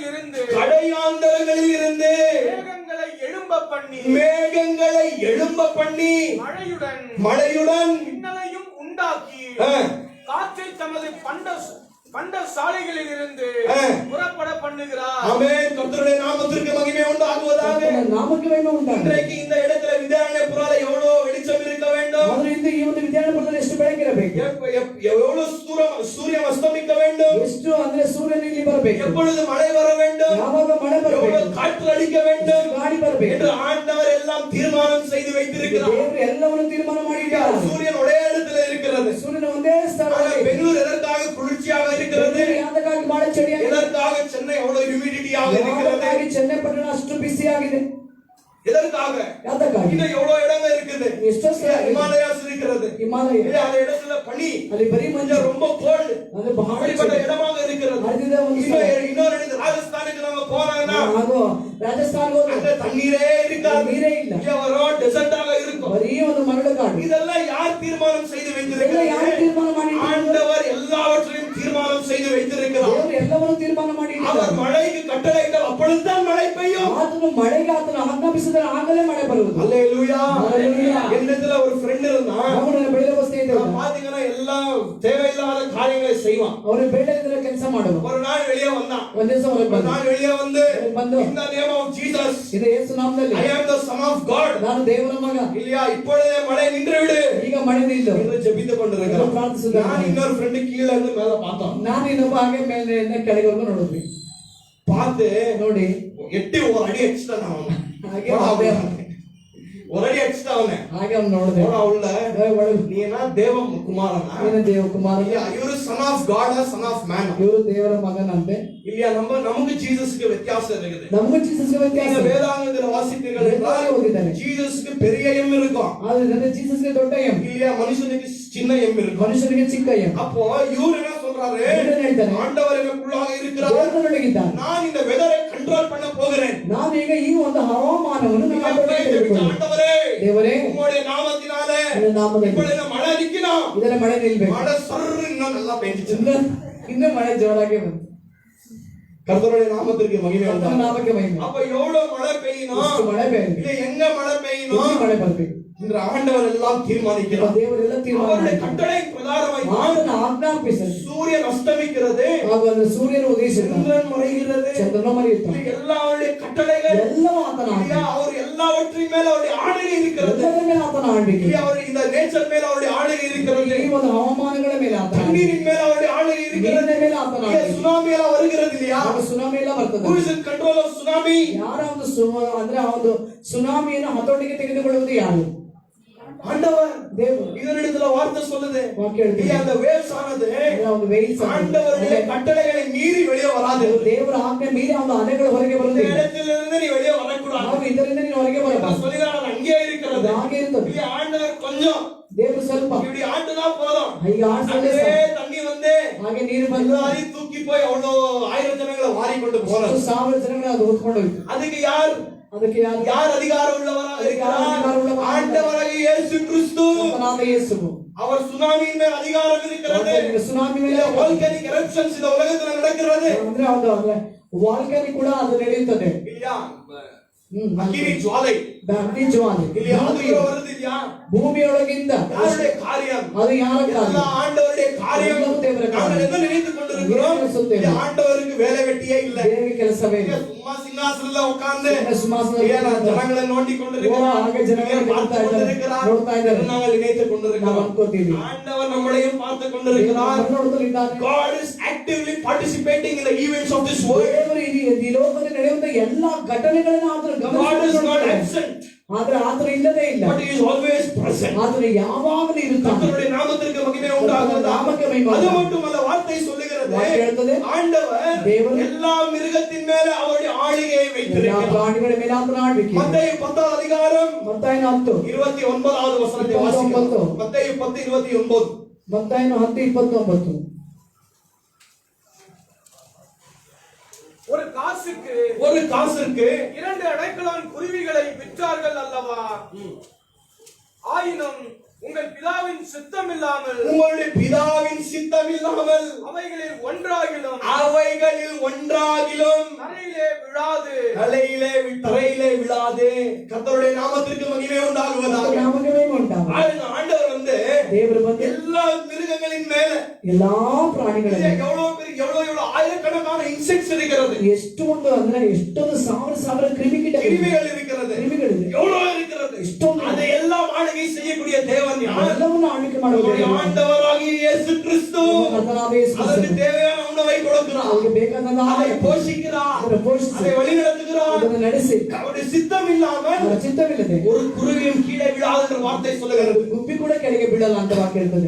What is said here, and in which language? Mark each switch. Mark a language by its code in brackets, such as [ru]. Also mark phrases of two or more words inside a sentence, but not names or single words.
[ta] இருந்து மேகங்களை எழும்ப பண்ணி மழையுடன் மின்னலையும் உண்டாக்கி காற்றை தமது பண்ட சாலைகளில் இருந்து புறப்பட பண்ணுகிறார். ஆமென். கர்த்தருடைய நாமத்திற்கு மகிமை உண்டாகுவதாக. நாமக்கு மகிமை உண்டாகுவதாக. இன்றைக்கு இந்த இடத்துல வித்யாரண்யபுரால எவ்வளவு வெளிச்சம் இருக்க வேண்டும். [kn] ಅದರಿಂದ ಈ ಒಂದು ವಿದ್ಯಾರ್ಥಿಗಳಲ್ಲಿ ಎಷ್ಟು ಬೆಳಕಿರಬೇಕು. [ta] எவ்வளவு சூரியன் அஸ்தமிக்க வேண்டும். [kn] ಎಷ್ಟು ಅಂದ್ರೆ ಸೂರ್ಯನ ಇಲ್ಲಿ ಬರಬೇಕು. [ta] எப்பொழுது மழை வர வேண்டும். [kn] ಯಾವಾಗ ಮಳೆ ಬರಬೇಕು. [ta] எவ்வளவு காற்று அடிக்க வேண்டும். [kn] ಗಾಳಿ ಬರಬೇಕು. [ta] என்று ஆண்டவர் எல்லாம் தீர்மானம் செய்து வைத்திருக்கிறார். [kn] ದೇವರು ಎಲ್ಲವನ್ನೂ ತೀರ್ಮಾನ ಮಾಡಿದ್ದಾನೆ. [ta] சூரியன் ஒரே இடத்துல இருக்கிறது. [kn] ಸೂರ್ಯನ ಒಂದೇ ಸ್ಥಳದಲ್ಲಿ. [ta] பெங்களூர் எதற்காக குளிர்ச்சியாக இருக்கிறது. [kn] ಯಾತಕ್ಕಾಗಿ ಬಹಳ ಚಳಿಯಾಗಿದೆ. [ta] எதற்காக சென்னை அவ்வளவு ஹியூமிடிட்டியாக இருக்கிறது. [kn] ಚೆನ್ನೈ ಪಟ್ಟಣ ಅಷ್ಟು ಬಿಸಿಯಾಗಿದೆ. [ta] எதற்காக [kn] ಯಾತಕ್ಕಾಗಿ [ta] இன்னும் எவ்வளவு இடங்கள் இருக்குது. [kn] ಎಷ್ಟೋ [ta] ಹಿಮಾಲಯಾஸ் இருக்கிறது. [kn] ಹಿಮಾಲಯ [ta] அந்த இடத்துல பனி [kn] ಅಲ್ಲಿ ಬರೀ ಮಂಜು [ta] ரொம்ப கோல்ட் [kn] ಅದು ಬಹಳ [ta] அப்படிப்பட்ட இடமாக இருக்கிறது. இன்னொரு ராஜஸ்தானுக்கு நம்ம போனாங்கன்னா [kn] ಹಾಗೂ ರಾಜಸ್ಥಾನ ಹೋದ್ರೆ [ta] அங்க தண்ணீரே இருக்காது. [kn] ನೀರೇ ಇಲ್ಲ. [ta] வெறும் டெசர்ட்டாக இருக்கும். [kn] ಬರೀ ಒಂದು ಮರಳು ಕಾಡು. [ta] இதெல்லாம் யார் தீர்மானம் செய்து வைத்திருக்கிறார். [kn] ಯಾರು ತೀರ್ಮಾನ ಮಾಡಿದ್ದಾರೆ. [ta] ஆண்டவர் எல்லாவற்றையும் தீர்மானம் செய்து வைத்திருக்கிறார். [kn] ದೇವರು ಎಲ್ಲವನ್ನೂ ತೀರ್ಮಾನ ಮಾಡಿದ್ದಾನೆ. [ta] அவர் மழைக்கு கட்டளையிட்டால் அப்பொழுதுதான் மழை பெய்யும். [kn] ಆತನು ಮಳೆಗೆ ಆತನು ಆಜ್ಞಾಪಿಸಿದರೆ ಆಗಲೇ ಮಳೆ ಬರುವುದು. [ta] அல்லேலூயா. அல்லேலூயா. என்னத்துல ஒரு ஃப்ரெண்ட் இருந்தான். [kn] ಅವನು ಬೆಳೆದ ವಸ್ತು ಇದೆ. [ta] பாத்தீங்கன்னா எல்லா தேவையில்லாத காரியங்களை செய்வான். [kn] ಅವನು ಬೇಡದಿರೋ ಕೆಲಸ ಮಾಡುವ. [ta] ஒரு நாள் வெளியே வந்தான். [kn] ಒಂದು ದಿವಸ ಹೊರಗೆ ಬಂದ. [ta] நான் வெளியே வந்து [kn] ಬಂದು [en] in the name of Jesus [kn] ಇದು ಯೇಸು ನಾಮದಲ್ಲಿ [en] I am the son of God. [kn] ನಾನು ದೇವರ ಮಗ. [ta] இல்லையா இப்பொழுதே மழை நின்று விடு. [kn] ಈಗ ಮಳೆ ನಿಲ್ಲು. [ta] என்று ஜெபித்துக் கொண்டிருக்கிறான். [kn] ಪ್ರಾರ್ಥಿಸುತ್ತಾನೆ. [ta] நான் இன்னொரு ஃப்ரெண்ட் கீழ இருந்து மேல பார்த்தோம். [kn] ನಾನು ಇನ್ನೊಬ್ಬ ಹಾಗೆ ಮೇಲಿಂದ ಕೆಳಗೆವರೆಗೂ ನೋಡಿದ್ವಿ. [ta] பார்த்து [kn] ನೋಡಿ [ta] எட்டி ஒரு அடி எக்ஸ்ட்ரா நான் [kn] ಹಾಗೆ [ta] ஒரு அடி எக்ஸ்ட்ரா அவனே [kn] ಹಾಗೆ ಅವ್ನು ನೋಡಿದೆ. [ta] உள்ள நீ என்ன தேவ குமாரனா [kn] ನೀನು ದೇವಕುಮಾರ. [ta] இவரு [en] son of God or son of man. [kn] ಇವರು ದೇವರ ಮಗನಂತೆ. [ta] இல்லையா நமக்கு ஜீசஸ்க்கு வித்தியாசம் இருக்குது. [kn] ನಮಗೆ ಜೀಸಸ್ಗೆ ವ್ಯತ್ಯಾಸ. [ta] நீங்க வேதாகமத்தில் வாசித்தீர்கள் என்றால் [kn] ಓದಿದ್ದಾರೆ. [ta] ஜீசஸ்க்கு பெரிய எம் இருக்கும். [kn] ಆದ್ರೆ ಜೀಸಸ್ಗೆ ದೊಡ್ಡ ಎಂ. [ta] இல்லையா மனுஷனுக்கு சின்ன எம் இருக்கும். [kn] ಮನುಷ್ಯನಿಗೆ ಚಿಕ್ಕ ಎಂ. [ta] அப்போ இவரு என்ன சொல்றாரு. ஆண்டவர் எனக்குள்ளாக இருக்கிறார். [kn] ದೇವರೊಳಗಿದ್ದಾನೆ. [ta] நான் இந்த வெதரை கண்ட்ரோல் பண்ண போகிறேன். [kn] ನಾನು ಈಗ ಈ ಒಂದು ಹವಾಮಾನವನ್ನು [ta] ஆண்டவரே [kn] ದೇವರೇ [ta] உம்முடைய நாமத்தினாலே [kn] ನಾಮದಲ್ಲಿ [ta] இப்பொழுது மழை நிக்கணும். [kn] ಇದರ ಮಳೆ ನಿಲ್ಬೇಕು. [ta] மழை சர்ரு இன்னும் நல்லா பெய்ஞ்சிச்சு. [kn] ಇನ್ನು ಮಳೆ ಜೋರಾಗಿ ಬಂತು. [ta] கர்த்தருடைய நாமத்திற்கு மகிமை [kn] ಕರ್ತನ [ta] உண்டாகட்டும். [kn] ನಾಮಕ್ಕೆ ಮಹಿಮೆ. [ta] அப்ப எவ்வளவு மழை பெய்யணும். [kn] ಎಷ್ಟು ಮಳೆ ಬೇಕಬೇಕು. [ta] இல்ல எங்க மழை பெய்யணும். [kn] ಎಲ್ಲಿ ಮಳೆ ಬರಬೇಕು. [ta] இன்று ஆண்டவர் எல்லாம் தீர்மானிக்கிறார். [kn] ದೇವರೆಲ್ಲ ತೀರ್ಮಾನ [ta] அவருடைய [kn] ಮಾಡಿದ್ದಾರೆ. [ta] கட்டளை பிரகாரமாய் [kn] ಆತನ ಆಜ್ಞಾಪಿಸಿದ [ta] சூரியன் அஸ்தமிக்கிறது. [kn] ಹಾಗೂ ಅಂದ್ರೆ ಸೂರ್ಯನು ಉದಯಿಸಿದ [ta] சந்திரன் மறைகிறது. [kn] ಚಂದ್ರನು ಮರೆಯುತ್ತಾನೆ. [ta] எல்லா அவருடைய கட்டளைகள் [kn] ಎಲ್ಲವೂ ಆತನ ಆಜ್ಞೆ. [ta] அவர் எல்லாவற்றின் மேல அவருடைய ஆளுகை இருக்கிறது. [kn] ಎಲ್ಲದರ ಮೇಲೆ ಆತನ ಆಳ್ವಿಕೆ. [ta] அவர் இந்த நேச்சர் மேல அவருடைய ஆளுகை இருக்கிறது. [kn] ಈ ಒಂದು ಹವಾಮಾನಗಳ ಮೇಲೆ ಆತನ ಆಳ್ವಿಕೆ. [ta] தண்ணீரின் மேல அவருடைய ஆளுகை இருக்கிறது. [kn] ನೀರಿನ ಮೇಲೆ ಆತನ ಆಳ್ವಿಕೆ. [ta] சுனாமி எல்லாம் வருகிறது இல்லையா. [kn] ಸುನಾಮಿ ಎಲ್ಲ ಬರ್ತದೆ. [en] who is in control of tsunami. [kn] ಯಾರ ಒಂದು ಅಂದ್ರೆ ಆ ಒಂದು ಸುನಾಮಿಯನ್ನು ಹತೋಟಿಗೆ ತೆಗೆದುಕೊಳ್ಳುವುದು ಯಾರು. [ta] ஆண்டவர். [kn] ದೇವರು. [ta] இதனிடத்துல வார்த்தை சொல்லுது. [kn] ವಾಕ್ಯ ಹೇಳ್ತದೆ. [ta] அந்த waves ஆனது [kn] ಒಂದು ವೇಲ್ಸ್ [ta] ஆண்டவருடைய கட்டளைகளை மீறி வெளியே வராது. [kn] ದೇವರ ಆಜ್ಞೆ ಮೀರಿ ಒಂದು ಅಲೆಗಳು ಹೊರಗೆ [ta] இந்த [kn] ಬರುವುದಿಲ್ಲ. [ta] இடத்திலிருந்து நீ வெளியே வரக்கூடாது. [kn] ಹಾಗೂ ಇದರಿಂದ ನೀನು ಹೊರಗೆ ಬರಬಾರದು. [ta] சொல்லிதான் அங்கே இருக்கிறது. [kn] ಹಾಗೆ ಇರುತ್ತದೆ. [ta] இல்ல ஆண்டவர் கொஞ்சம் [kn] ದೇವರು ಸ್ವಲ್ಪ [ta] இப்படி ஆண்டுனா போதும். [kn] ಈಗ ಆಡ್ಸಲೇ [ta] தண்ணி வந்து [kn] ಹಾಗೆ ನೀರು ಬಂದು [ta] எல்லாரையும் தூக்கி போய் அவ்வளவு 1000 ஜனங்களை வாரிக்கொண்டு போறது. [kn] 1000 ಜನಗಳು ಅದು ಹೊತ್ಕೊಂಡು ಹೋಯ್ತು. [ta] அதுக்கு யார் யார் அதிகாரம் உள்ளவராக இருக்கிறார். ஆண்டவராகிய இயேசு கிறிஸ்து. [kn] ಯೇಸು [ta] அவர் சுனாமியின் மேல் அதிகாரம் இருக்கிறது. [kn] ಸುನಾಮಿ ಮೇಲೆ [en] volcanic eruptions [ta] இந்த உலகத்துல நடக்கிறது. [kn] ಅಂದ್ರೆ ಒಂದು ವಾಲ್ಕನಿ ಕೂಡ ಅದು ನಡೆಯುತ್ತದೆ. [ta] இல்லையா. அக்கினி ஜுவாலை. [kn] ಅಗ್ನಿ ಜ್ವಾಲೆ. [ta] இல்லையா. அது வருது இல்லையா. [kn] ಭೂಮಿಯೊಳಗಿಂದ [ta] யாருடைய காரியம். [kn] ಅದು ಯಾರ ಕಾರ್ಯ. [ta] ಎಲ್ಲ ஆண்டவருடைய காரியம். [kn] ದೇವರ ಕಾರ್ಯ. [ta] நாங்கள் என்ன நினைத்துக் கொண்டிருக்கிறோம். சொல்லுகிறோம் [kn] ಏನು சொல்லுತ್ತೇವೆ? [ta] இது ஆண்டவருக்கு வேலை வெட்டியே இல்ல [kn] ದೇವರಿಗೆ ಕೆಲಸವೇ ಇಲ್ಲ. [ta] சும்மா சிங்காசனத்துல உட்கார்ந்து [kn] ಸಿಂಹಾಸನದಲ್ಲಿ [ta] ஏன் ஜனங்களை நோண்டி கொண்டிருக்கிறார் [kn] ಹಾಗೆ ಜನಗಳನ್ನು [ta] பார்த்து கொண்டிருக்கிறார் [kn] ನೋಡ್ತಾ ಇದ್ದಾರೆ. [ta] நாங்கள் நினைத்துக் [kn] ನಾವು [ta] கொண்டிருக்கிறோம் [kn] ಅನ್ಕೋತೀವಿ [ta] ஆண்டவர் நம்மளையும் பார்த்து கொண்டிருக்கிறார் [kn] ನೋಡುತ್ತಿದ್ದಾನೆ. [en] God is actively participating in the events of this world. [kn] ದೇವರು ಈ ಲೋಕದಲ್ಲಿ ನಡೆಯುವಂತ ಎಲ್ಲಾ ಘಟನೆಗಳನ್ನು ಆತನು [en] God is not [kn] ಗಮನಿಸುತ್ತಿದ್ದಾನೆ. [en] absent, [kn] ಆದ್ರೆ ಆತನು ಇಲ್ಲದೇ ಇಲ್ಲ, [en] but he is always present. [kn] ಆತನು ಯಾವಾಗಲೂ ಇರುತ್ತಾನೆ. [ta] கர்த்தருடைய நாமத்திற்கு மகிமை உண்டாகுவதாக. [kn] ನಾಮಕ್ಕೆ ಮಹಿಮೆ [ta] அது [kn] ಉಂಟಾಗುವುದು. [ta] மட்டுமல்ல, வார்த்தை சொல்லுகிறது [kn] ವಾಕ್ಯ ಹೇಳ್ತದೆ, [ta] ஆண்டவர் தேவன் எல்லா மிருகத்தின் மேல அவருடைய ஆளுகையை [kn] ಎಲ್ಲಾ [ta] வைத்திருக்கிறார். [kn] ಪ್ರಾಣಿಗಳ ಮೇಲೆ ಆತನ ಆಳ್ವಿಕೆ. [ta] மத்தேயு 10 அதிகாரம் [kn] ಮತ್ತಾಯನ 10 [ta] 29வது வசனத்தை வாசிக்கலாம். மத்தேயு 10:29. [kn] ಮತ್ತಾಯನ 10:29. [ta] ஒரு காசுக்கு ஒரு காசுக்கு 2 அடைக்கலான் குருவிகளை விற்றார்கள் அல்லவா? ஆயினும் உங்கள் பிதாவின் சித்தம் இல்லாமல் உங்களுடைய பிதாவின் சித்தம் இல்லாமல் அவைகளில் ஒன்றாகிலும் தரையிலே விழாது. தரையிலே விழாது. கர்த்தருடைய நாமத்திற்கு மகிமை உண்டாகுவதாக. [kn] ನಾಮಕ್ಕೆ ಮಹಿಮೆ ಉಂಟಾಗುವುದು. [ta] ஆண்டவர் வந்து [kn] ದೇವರು ಬಂದು [ta] எல்லா மிருகங்களின் மேல [kn] ಎಲ್ಲಾ ಪ್ರಾಣಿಗಳ ಮೇಲೆ [ta] எவ்வளவு ஆயிரக்கணக்கான இன்செக்ட்ஸ் இருக்கிறது, [kn] ಎಷ್ಟೊಂದು ಅಂದ್ರೆ ಎಷ್ಟೊಂದು ಸಾವಿರ ಕ್ರಿಮಿಕೀಟಗಳು [ta] கிருமிகள் இருக்கிறது, [kn] ಕ್ರಿಮಿಗಳಿದೆ, [ta] எவ்வளவு இருக்கிறது. [kn] ಎಷ್ಟೊಂದು [ta] அதை எல்லாம் ஆளுகை செய்யக்கூடிய தேவன் யார்? [kn] ಎಲ್ಲವನ್ನು ಆಳ್ವಿಕೆ ಮಾಡುವ [ta] நம்முடைய [kn] ದೇವರು. [ta] ஆண்டவராகிய இயேசு கிறிஸ்து [kn] ಕರ್ತನಾದ ಯೇಸು [ta] அதற்கு [kn] ಕ್ರಿಸ್ತನು [ta] தேவையான உணவை கொடுக்கிறார், [kn] ಅವರಿಗೆ ಬೇಕಾದ [ta] அதை [kn] ಆಹಾರ [ta] போஷிக்கிறார், [kn] ಅದನ್ನು ಪೋಷಿಸಿ [ta] அதை வழிநடத்துகிறார். [kn] ಅದನ್ನು ನಡೆಸಿ [ta] அவருடைய சித்தம் இல்லாமல் [kn] ಅವರ ಚಿತ್ತವಿಲ್ಲದೆ [ta] ஒரு குருவியும் கீழே விழாது என்ற வார்த்தை சொல்லுகிறது. [kn] ಗುಬ್ಬಿ ಕೂಡ ಕೆಳಗೆ ಬೀಳಲ್ಲ ಅಂತ ವಾಕ್ಯ ಇರ್ತದೆ.